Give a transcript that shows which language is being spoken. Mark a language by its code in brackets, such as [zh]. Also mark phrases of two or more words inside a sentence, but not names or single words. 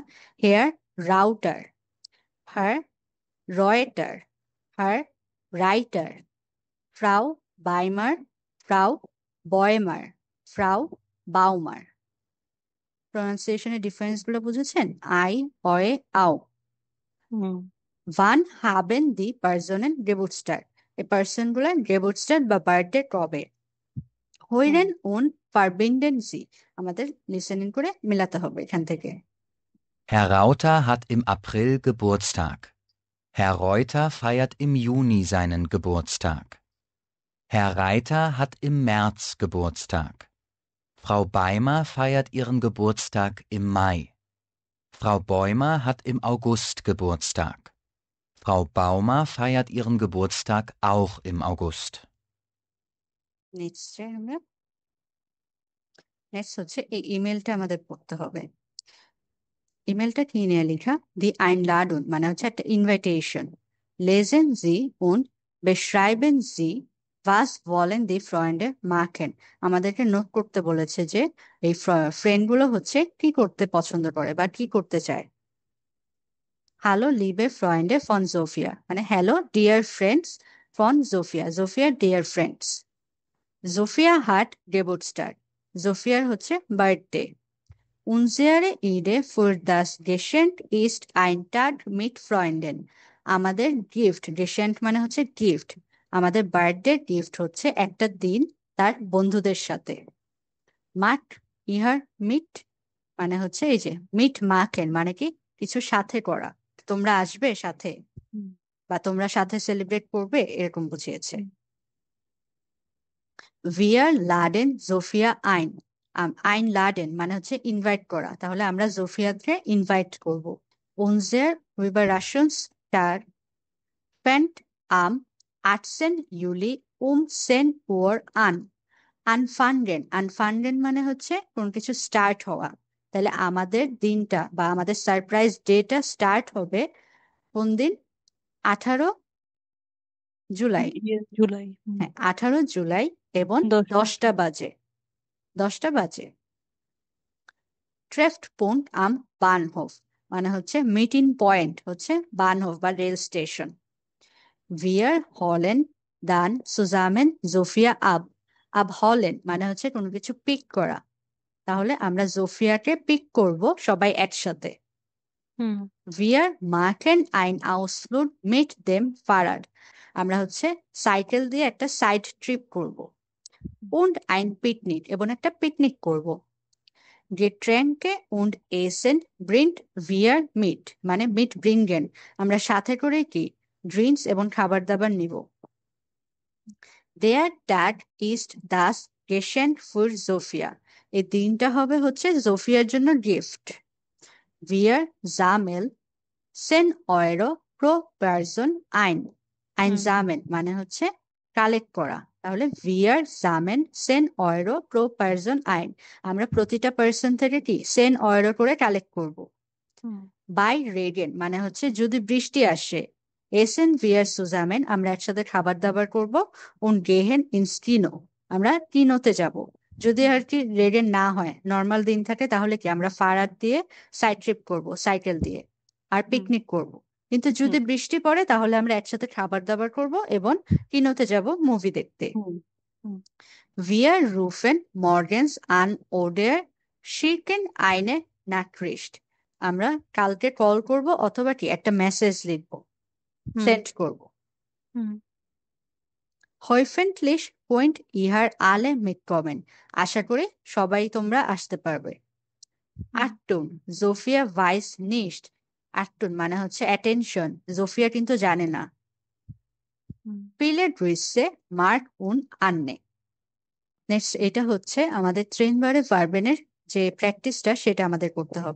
[de] Herr Rauter, Herr Reuter, Herr Reiter, Frau Beimer, Frau Bäumer, Frau Baumer. [bn] প্রনাউন্সিয়েশনের ডিফারেন্স গুলো বুঝেছেন? আই, অয়ে, আও। [de] Wann haben die Personen Geburtstag? [bn] এই পার্সন গুলা Geburtstag বা বার্থডে কবে? [de] Hören und verbinden Sie। [bn] আমাদের লিসেনিং করে মিলাতে হবে এখান থেকে। [de] Herr Rauter hat im April Geburtstag. Herr Reuter feiert im Juni seinen Geburtstag. Herr Reiter hat im März Geburtstag. Frau Beimer feiert ihren Geburtstag im Mai. Frau Bäumer hat im August Geburtstag. Frau Baumer feiert ihren Geburtstag auch im August. [bn] নেক্সট হচ্ছে এই ইমেলটা আমাদের পড়তে হবে। ইমেলটা কি নিয়ে লেখা? [de] die Einladung [bn] মানে হচ্ছে একটা ইনভাইটেশন। [de] Lesen Sie und beschreiben Sie, was wollen die Freunde machen? [bn] আমাদেরকে নোট করতে বলেছে যে এই ফ্রেন্ড গুলো হচ্ছে কি করতে পছন্দ করে বা কি করতে চায়। [de] Hallo liebe Freunde von Sophia, [bn] মানে [en] hello dear friends [bn] von Sophia, Sophia [en] dear friends. [de] Sophia hat Geburtstag, [bn] Sophiaর হচ্ছে বার্থডে। [de] Unsere Idee für das Geschenk ist ein Tag mit Freunden. [bn] আমাদের গিফট, গেশেন্ট মানে হচ্ছে গিফট, আমাদের বার্থডে গিফট হচ্ছে একটা দিন তার বন্ধুদের সাথে। [de] macht ihr mit [bn] মানে হচ্ছে এই যে মিট মাকেন মানে কি কিছু সাথে করা, তোমরা আসবে সাথে বা তোমরা সাথে সেলিব্রেট করবে, এরকম বুঝিয়েছে। [de] Wir laden Sophia ein, einladen [bn] মানে হচ্ছে ইনভাইট করা, তাহলে আমরা জোফিয়াকে ইনভাইট করব। [de] Unser Überraschungstag fängt am 18. Juli um 10 Uhr an. Anfangen, anfangen [bn] মানে হচ্ছে কোন কিছু স্টার্ট হওয়া, তাহলে আমাদের দিনটা বা আমাদের সারপ্রাইজ ডেটা স্টার্ট হবে কোন দিন? 18 জুলাই। হ্যাঁ, 18 জুলাই এবং 10টা বাজে। 10টা বাজে। [de] Treffpunkt am Bahnhof [bn] মানে হচ্ছে [en] meeting point [bn] হচ্ছে বানহোফ বা রেল স্টেশন। [de] Wir holen dann zusammen Sophia ab, abholen [bn] মানে হচ্ছে কোনো কিছু পিক করা, তাহলে আমরা জোফিয়াকে পিক করব সবাই একসাথে। [de] Wir machen einen Ausflug mit dem Fahrrad, [bn] আমরা হচ্ছে সাইকেল দিয়ে একটা সাইড ট্রিপ করব। [de] und ein Picknick [bn] এবং একটা পিকনিক করব। [de] Getränke und Essen bringt wir mit [bn] মানে mitbringen আমরা সাথে করে কি ড্রিঙ্কস এবং খাবার দাবার নিব। [de] Der Tag ist das Geschenk für Sophia [bn] এই দিনটা হবে হচ্ছে জোফিয়ার জন্য গিফট। [de] Wir sammeln 10 Euro pro Person ein sammeln [bn] মানে হচ্ছে কালেক্ট করা, তাহলে [de] wir sammeln 10 Euro pro Person ein [bn] আমরা প্রতিটা পার্সন থেকে কি 10 euro করে কালেক্ট করব। [de] bei Regen [bn] মানে হচ্ছে যদি বৃষ্টি আসে, [de] essen wir zusammen [bn] আমরা একসাথে খাবার দাবার করব, [de] und gehen ins Kino [bn] আমরা কিনোতে যাব। যদি আর কি রেগেন না হয়, নর্মাল দিন থাকে, তাহলে কি আমরা ফারাদ দিয়ে সাইড ট্রিপ করব সাইকেল দিয়ে আর পিকনিক করব। কিন্তু যদি বৃষ্টি পড়ে তাহলে আমরা একসাথে খাবার দাবার করব এবং কিনোতে যাব মুভি দেখতে। [de] Wir rufen morgens an oder schicken eine Nachricht [bn] আমরা কালকে কল করব অথবা কি একটা মেসেজ লিখব, সেন্ড করব। [de] Hoffentlich könnt ihr alle mitkommen [bn] আশা করি সবাই তোমরা আসতে পারবে। [de] Achtung, Sophia weiß nicht [bn] Achtung মানে হচ্ছে অ্যাটেনশন, জোফিয়া কিন্তু জানে না। [de] Viele Grüße Mark und Anne [bn] নেক্সট এটা হচ্ছে আমাদের [de] trennbare Verben [bn] যে প্র্যাকটিসটা সেটা আমাদের করতে হবে।